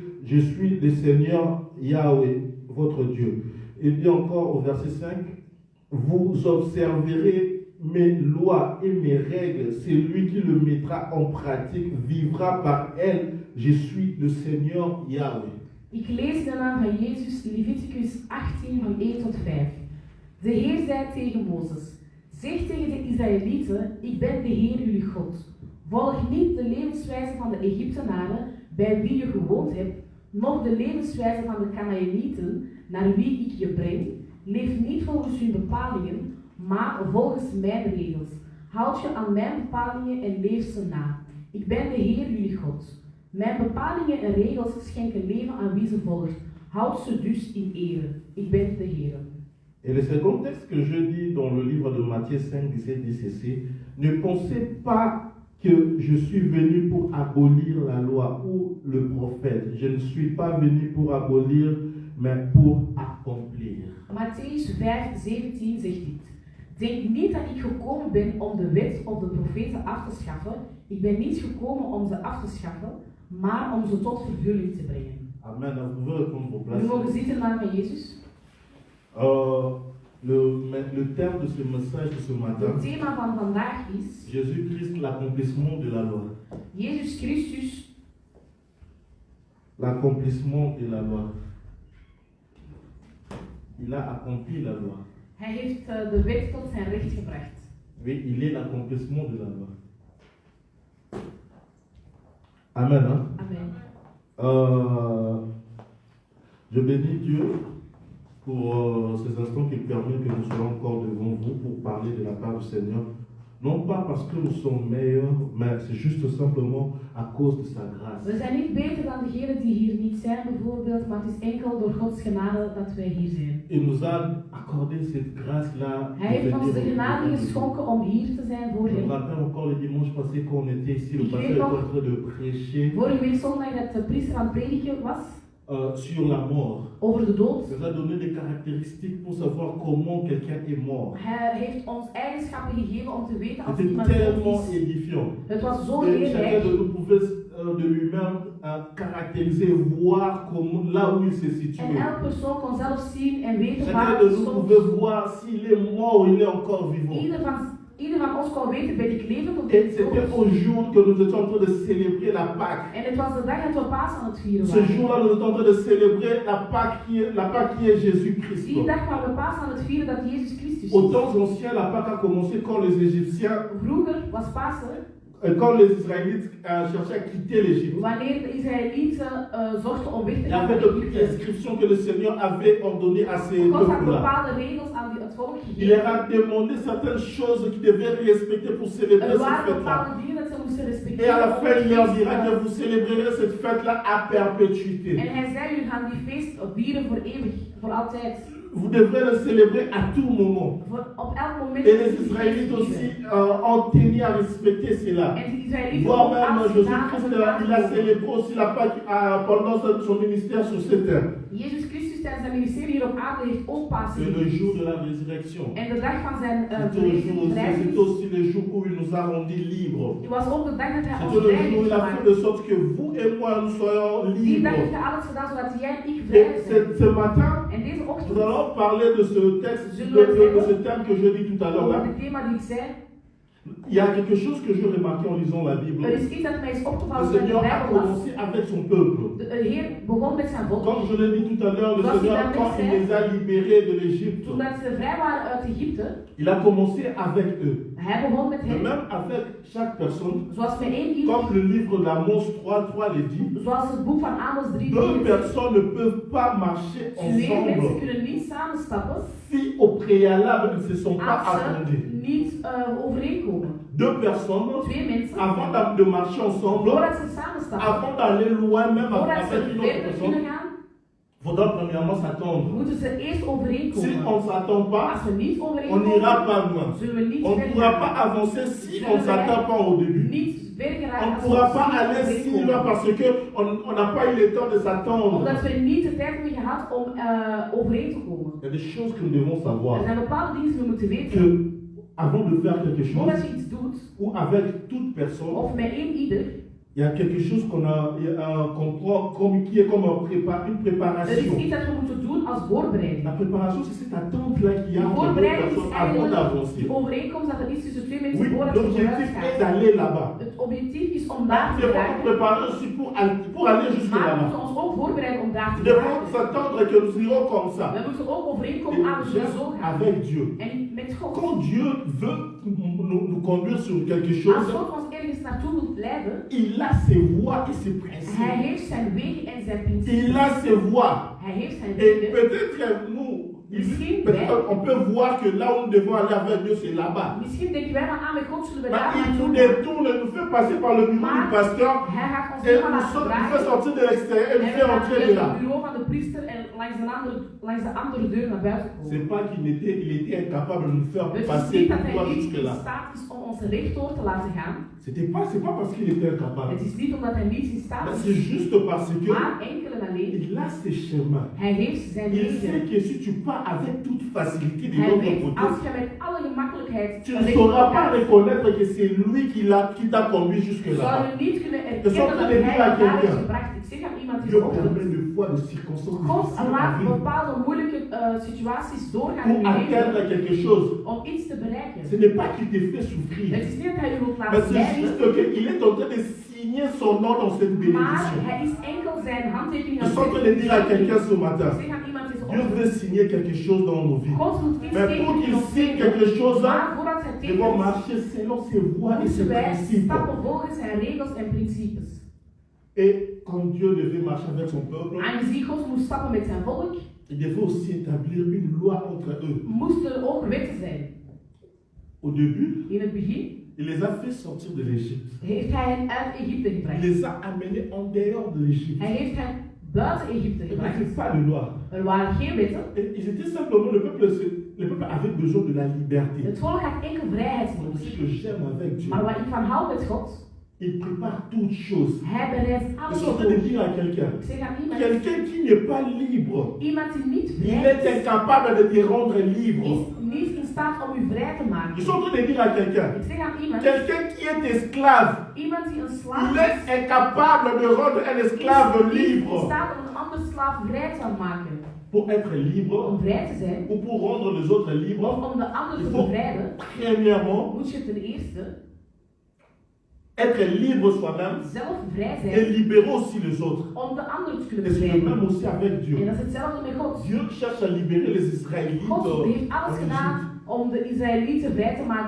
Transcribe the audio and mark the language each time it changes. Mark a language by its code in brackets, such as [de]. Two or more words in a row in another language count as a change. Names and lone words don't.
[fr] Je suis le Seigneur Yahweh, votre Dieu. Il dit encore au verset 5, vous observerez mes lois et mes règles. Celui qui le mettra en pratique vivra par elles. Je suis le Seigneur Yahweh. [nl] Ik lees de naam van Jezus, Leviticus 18 van 1 tot 5. De Heer zei tegen Mozes, zeg tegen de Israëlieten, ik ben de Heer jullie God. Volg niet de levenswijze van de Egyptenaren, bij wie je gewoond hebt, noch de levenswijze van de Kanaanieten, naar wie ik je breng. Leef niet volgens hun bepalingen, maar volgens mijn regels. Houd je aan mijn bepalingen en leef ze na. Ik ben de Heer jullie God. Mijn bepalingen en regels schenken leven aan wie ze volgt. Houd ze dus in ere. Ik ben de Heer. [fr] Et le second texte que je dis dans le livre de Matthieu 5, 17 dit ceci, ne pensez pas que je suis venu pour abolir la loi ou le prophète. Je ne suis pas venu pour abolir, mais pour accomplir. [nl] Matthäus 5, 17 zegt dit. Denk niet dat ik gekomen ben om de wet of de profeten af te schaffen. Ik ben niet gekomen om ze af te schaffen, maar om ze tot vervulling te brengen. Amen. [fr] Vous pouvez répondre vos places. [nl] We mogen zitten in de naam van Jezus. [fr] Le terme de ce message de ce matin, [nl] Het thema van vandaag is [fr] Jésus-Christ, l'accomplissement de la loi. [nl] Jezus Christus, [fr] L'accomplissement de la loi. Il a accompli la loi. [nl] hij heeft de wet tot zijn recht gebracht. [fr] Oui, il est l'accomplissement de la loi. Amen. Hein? Amen. Je bénis Dieu pour ces instants qui permettent que nous soyons encore devant vous pour parler de la part du Seigneur. Non pas parce que nous sommes meilleurs, mais c'est juste simplement à cause de sa grâce. [nl] We zijn niet beter dan degenen die hier niet zijn, bijvoorbeeld, maar het is enkel door Gods genade dat wij hier zijn. [fr] Il nous a accordé cette grâce-là. [nl] Hij heeft ons de genade geschonken om hier te zijn voor [fr] Je me [nl] hem. [fr] rappelle encore le dimanche passé quand on était ici, le [nl] Ik [fr] pasteur [nl] weet [fr] était [nl] nog- [fr] en train de prêcher [nl] Vorige week zondag dat de priester aan het prediken was [fr] sur la mort. [nl] over de dood. [fr] Il nous a donné des caractéristiques pour savoir comment quelqu'un est mort. [nl] Hij heeft ons eigenschappen gegeven om te weten als [fr] C'était [nl] iemand dood [fr] tellement [nl] is. [fr] édifiant. [nl] Het was zo [fr] Et chacun [nl] leerrijk. [fr] de nous pouvait de lui-même caractériser, voir comment, là où il se [nl] En [fr] situait. [nl] elk persoon kon zelf zien en weten waar [fr] Chacun de [nl] hij [fr] nous [nl] stond. [fr] pouvait voir s'il est mort ou il est encore vivant. [nl] Ieder van ieder van ons kon weten, ben ik levend of ben [fr] Et [nl] ik [fr] c'était [nl] dood? [fr] au jour que nous étions en train de célébrer la Pâque. [nl] En het was de dag dat we Paas aan het vieren [fr] Ce [nl] waren. [fr] jour-là, nous étions en train de célébrer la Pâque qui est Jésus-Christ. [nl] Die dag waren we Paas aan het vieren dat Jezus Christus [fr] Au [nl] is. [fr] temps ancien, la Pâque a commencé quand les Égyptiens, [nl] Vroeger was Pasen [fr] quand les Israélites cherchaient à quitter l'Égypte. [nl] wanneer de Israëlieten zochten om weg te [fr] Il y [nl] gaan avait van de Egypte. [fr] prescriptions que le Seigneur avait ordonnées à ces [nl] God had [fr] peuples-là. [nl] bepaalde regels aan het volk [fr] Il leur [nl] gegeven. [fr] a demandé certaines choses qu'ils devaient respecter pour célébrer [nl] Er [fr] cette [nl] waren [fr] fête-là. [nl] bepaalde dingen dat ze moesten [fr] Et à [nl] respecteren. [fr] la [nl] om [fr] fin, il leur [nl] het [fr] dira [nl] feest, [fr] que vous célébrerez cette fête-là à perpétuité. [nl] En hij zei, jullie gaan die feest vieren voor eeuwig, voor altijd. [fr] Vous devrez le célébrer à tout moment. [nl] Op elk moment. [fr] Et les Israélites aussi ont tenu à respecter cela. [nl] En de Israëlieten [fr] Voire [nl] ook [fr] même [nl] alles gedaan om [fr] Jésus-Christ, il a célébré aussi la Pâque pendant son ministère sur cette terre. [nl] Jezus Christus tijdens zijn ministerie hier op aarde heeft ook Pasen [fr] C'est le [nl] gevierd. [fr] jour de la résurrection. [nl] En de dag van zijn [fr] C'est aussi le jour où il nous a rendus libres. [nl] Het was ook de dag dat hij ons [fr] C'est le [nl] vrij [fr] jour où [nl] heeft [fr] il a fait [nl] gemaakt. [fr] de sorte que vous et moi nous soyons [nl] Die dag heeft [fr] libres. [nl] hij alles gedaan zodat jij en ik vrij [fr] Et [nl] zijn. [fr] ce matin, [nl] En deze [fr] nous [nl] ochtend, [fr] allons parler de ce texte, de ce thème que je dis tout à l'heure [nl] over [fr] là. [nl] het thema die ik zei, [fr] Il y a quelque chose que je remarquais en lisant la Bible. [nl] er is iets dat mij is [fr] Le [nl] opgevallen toen ik de [fr] Seigneur a [nl] Bijbel las. [fr] commencé avec son peuple. [nl] De Heer begon met zijn volk. [fr] Comme je l'ai dit tout à l'heure, le Seigneur, quand il les a libérés de l'Égypte, [nl] Toen dat ze vrij waren uit Egypte, [fr] il a commencé avec eux. [nl] hij begon met [fr] Mais [nl] hen, [fr] même avec chaque personne, [nl] zoals met één ieder, [fr] comme le livre d'Amos 3:3 le dit, [nl] zoals het boek van Amos 3 [fr] deux [nl] zegt. [fr] personnes ne peuvent pas marcher [nl] Twee mensen [fr] ensemble [nl] kunnen niet samenstappen [fr] si au préalable ils ne se sont pas [nl] als [fr] attendus. [nl] ze niet overeenkomen. [fr] Deux personnes, [nl] Twee mensen, [fr] avant de marcher ensemble, [nl] voordat ze samenstappen, [fr] avant d'aller loin même [nl] voordat [fr] avec [nl] ze [fr] une autre [nl] verder [fr] personne, [nl] kunnen gaan, [fr] il faudra premièrement s'attendre. [nl] moeten ze eerst [fr] Si [nl] overeenkomen. [fr] on ne s'attend pas, [nl] Als we niet [fr] on [nl] overeenkomen, [fr] n'ira pas loin. [nl] zullen we niet [fr] On ne [nl] verder [fr] pourra [nl] gaan. [fr] pas avancer si on ne s'attend pas au début. [nl] Niet verder [fr] On [nl] geraken [fr] ne [nl] als [fr] pourra [nl] we [fr] pas [nl] niet [fr] aller si loin [nl] overeenkomen. [fr] parce qu'on n'a pas eu le temps de s'attendre. [nl] Omdat we niet de tijd hebben gehad om overeen te komen. [fr] Il y a des choses que nous devons [nl] Er [fr] savoir. [nl] zijn bepaalde dingen die we moeten weten. [fr] Que avant de faire quelque chose, [nl] Voordat je iets doet, [fr] ou avec toute personne, [nl] of met één ieder, [fr] il y a quelque chose qu'on prend qui est comme une [nl] er is [fr] préparation. [nl] iets dat we moeten doen als voorbereiding. [fr] La préparation, c'est cette attente-là qu'il y a [nl] De [fr] entre deux [nl] voorbereiding is [fr] personnes avant [nl] eigenlijk [fr] d'avancer. [nl] de overeenkomst dat er is tussen twee mensen [fr] Oui, [nl] voordat ze [fr] l'objectif [nl] vooruit [fr] est [nl] gaan. [fr] d'aller là-bas. [nl] Het objectief is om daar [fr] Nous [nl] te [fr] devons nous [nl] geraken, [fr] préparer aussi pour aller jusque [nl] maar we [fr] là-bas. [nl] moeten ons ook voorbereiden om daar te [fr] Nous devons [nl] geraken. [fr] s'attendre que nous irons comme ça. [nl] We moeten ook [fr] Et [nl] overeenkomen aan we zullen zo gaan. [fr] avec Dieu. [nl] En met God. [fr] Quand Dieu veut nous conduire sur quelque [nl] Als [fr] chose, [nl] God ons ergens naartoe wil leiden, [fr] il a ses voies et ses [nl] hij [fr] principes. [nl] heeft zijn wegen en zijn [fr] Il [nl] principes. [fr] a ses voies. [nl] Hij heeft zijn [fr] Et [nl] wegen. [fr] peut-être nous, [nl] Misschien [fr] peut-être on peut voir que là où nous devons aller avec Dieu, c'est là-bas. [nl] Misschien denken wij van, met God zullen we [fr] Mais [nl] daar [fr] il [nl] naartoe [fr] nous [nl] gaan. [fr] détourne, il nous fait passer par le bureau du pasteur [nl] Hij gaat ons [fr] et [nl] helemaal [fr] nous [nl] laten [fr] fait [nl] draaien. [fr] sortir de l'extérieur et [nl] En [fr] nous [nl] we [fr] fait [nl] gaan [fr] entrer [nl] via [fr] de là. [nl] het bureau van de priester en langs de andere deur naar buiten komen. [fr] C'est pas qu'il était incapable de nous faire [nl] Het is [fr] passer [nl] niet dat [fr] tout droit [nl] hij niet [fr] jusque [nl] in [fr] là. [nl] staat is om ons rechtdoor te laten gaan. [fr] C'est pas parce qu'il était incapable. [nl] Het is niet omdat hij niet in staat [fr] Mais [nl] is, [fr] c'est juste parce que [nl] maar enkel en alleen. [fr] il a ses chemins. [nl] Hij heeft zijn [fr] Il sait [nl] wegen. [fr] que si tu pars avec toute facilité de [nl] Hij [fr] l'autre [nl] weet, [fr] côté, [nl] als je met alle gemakkelijkheid [fr] tu ne sauras pas reconnaître que c'est lui qui t'a conduit jusque [nl] zou [fr] là-bas. [nl] je niet kunnen Dat erkennen zal dat kunnen hij niet jou daar herkennen. is gebracht. Ik zeg aan iemand die [fr] Dieu [nl] ochtend. [fr] permet des fois de circonstances [nl] God [fr] difficiles à [nl] laat [fr] vivre [nl] bepaalde moeilijke situaties doorgaan in [fr] pour [nl] je leven [fr] atteindre quelque chose. [nl] om iets te bereiken. [fr] Ce n'est pas qu'il te fait souffrir, [nl] Het is niet dat hij je wilt [fr] mais [nl] laten [fr] c'est [nl] lijden, [fr] juste qu'il est en train de signer son nom dans cette [nl] maar [fr] bénédiction. [nl] hij is enkel zijn handtekening [fr] Je [nl] aan [fr] suis en train de dire à quelqu'un ce matin, [nl] Ik zeg aan iemand deze [fr] Dieu [nl] ochtend. [fr] veut signer quelque chose dans nos vies. [nl] God wil iets [fr] Mais pour [nl] tekenen in [fr] qu'il [nl] ons [fr] signe [nl] leven. [fr] quelque chose, [nl] Maar voordat hij [fr] nous devons [nl] tekent, [fr] marcher selon ses voies et ses [nl] moeten wij [fr] principes. [nl] stappen volgens zijn regels en principes. [fr] Et quand Dieu devait marcher avec son peuple, [nl] Aangezien God moest stappen met zijn volk, [fr] il devait aussi établir une loi entre eux. [nl] moesten er ook wetten zijn. [fr] Au début, [nl] In het begin [fr] il les a fait sortir de l'Égypte. [nl] heeft hij hen uit Egypte [fr] Il [nl] gebracht. [fr] les a amenés en dehors de l'Égypte. [nl] Hij heeft hen buiten Egypte [fr] Il n'y [nl] gebracht. [fr] avait pas de loi. [nl] Er waren geen wetten. [fr] Et ils étaient simplement, le peuple avait besoin de la liberté. [nl] Het volk had enkel vrijheid [fr] C'est [nl] nodig. [fr] ce que j'aime avec Dieu. [nl] Maar wat ik van hou met God, [fr] Il prépare toutes choses. [nl] hij bereidt [fr] Je [nl] alles [fr] suis en [nl] op. [fr] train de dire à quelqu'un, [nl] Ik zeg aan iemand, [fr] quelqu'un qui n'est pas libre, [nl] iemand die niet [fr] il [nl] vrij [fr] est [nl] is, [fr] incapable de te rendre libre. [nl] is niet in staat om u vrij te [fr] Je [nl] maken. [fr] suis en train de dire à quelqu'un, [nl] Ik zeg aan iemand, [fr] quelqu'un qui est esclave, [nl] iemand die een [fr] il [nl] slaaf [fr] est [nl] is, [fr] incapable de rendre un esclave [nl] is niet in [fr] libre. [nl] staat om een andere slaaf vrij te maken. [fr] pour être libre [nl] om vrij te zijn, [fr] ou pour rendre les autres libres, [nl] of om de ander [fr] il [nl] te [fr] faut [nl] bevrijden, [fr] premièrement [nl] moet je ten eerste [fr] être libre soi-même [nl] zelf vrij [fr] et [nl] zijn [fr] libérer aussi les autres. [nl] om de ander te kunnen [fr] Et c'est le [nl] bevrijden. [fr] même aussi avec [nl] En [fr] Dieu. [nl] dat is hetzelfde met God. [fr] Dieu cherche à libérer les Israélites [nl] God heeft [fr] en [nl] alles [fr] Égypte. [nl] gedaan om de Israëlieten vrij te maken